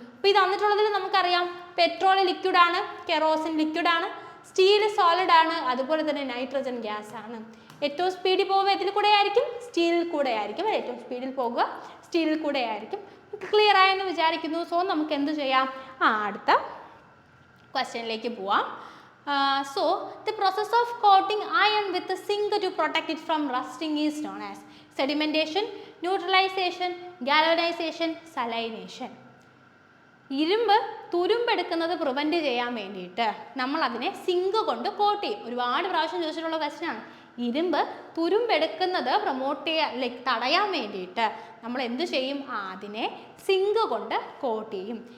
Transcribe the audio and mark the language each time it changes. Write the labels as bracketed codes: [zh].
[ml] അപ്പോൾ ഇത് തന്നിട്ടുള്ളതിൽ നമുക്കറിയാം, പെട്രോൾ ലിക്വിഡാണ്, കെറോസിൻ ലിക്വിഡാണ്, സ്റ്റീൽ സോളിഡ് ആണ്, അതുപോലെ തന്നെ നൈട്രജൻ ഗ്യാസ് ആണ്. ഏറ്റവും സ്പീഡിൽ പോകുക ഇതിൽ കൂടെ ആയിരിക്കും? സ്റ്റീലിൽ കൂടെ ആയിരിക്കും. ഏറ്റവും സ്പീഡിൽ പോകുക സ്റ്റീലിൽ കൂടെ ആയിരിക്കും. ക്ലിയർ ആയെന്ന് വിചാരിക്കുന്നു. സോ നമുക്ക് എന്ത് ചെയ്യാം, അടുത്ത ക്വസ്റ്റ്യനിലേക്ക് പോവാം. [en] So the process of coating iron with a zinc to protect it from rusting is known as sedimentation, neutralization, galvanization, salination. [ml] ഇരുമ്പ് തുരുമ്പെടുക്കുന്നത് പ്രിവെൻറ്റ് ചെയ്യാൻ വേണ്ടിയിട്ട് നമ്മൾ അതിനെ സിങ്ക് കൊണ്ട് കോട്ട് ചെയ്യും. ഒരുപാട് പ്രാവശ്യം ചോദിച്ചിട്ടുള്ള ക്വസ്റ്റ്യനാണ്. ഇരുമ്പ് തുരുമ്പെടുക്കുന്നത് തടയാൻ വേണ്ടിയിട്ട് നമ്മൾ എന്ത് ചെയ്യും, അതിനെ സിങ്ക് കൊണ്ട് കോട്ട് ചെയ്യും.